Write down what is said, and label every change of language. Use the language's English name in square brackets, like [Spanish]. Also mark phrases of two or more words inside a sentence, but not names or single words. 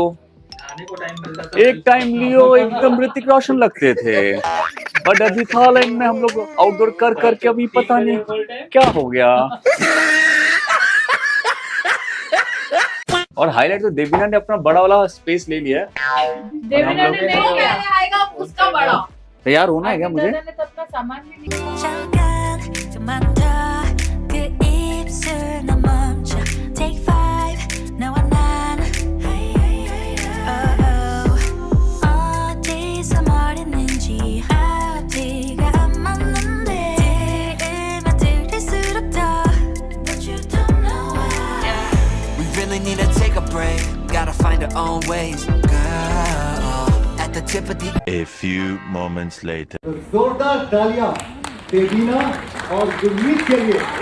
[Hindi] एक टाइम लियो एकदम ऋतिक रोशन लगते थे, बट अभी थाईलैंड में हम लोग आउटडोर कर करके अभी पता नहीं क्या हो गया। और हाईलाइट तो देवीना ने अपना बड़ा वाला स्पेस ले लिया है। देवीना ने नहीं किया। आएगा उसका बड़ा। तैयार होना है क्या मुझे? दादा ने तो अपना सामान भी नहीं। [Korean] 잠깐 좀만 더 그 입술 너 멈춰 Take 5 너와 난 어디서 멀었는지 앞뒤가 안 맞는데 들으면 들을수록 더 [English] But you don't know why We really need to take a break. Gotta find our own ways, girl. At the tip of the A few moments later. [Hindi] तो जोरदार तालियां देवीना और गुरमीत के लिए।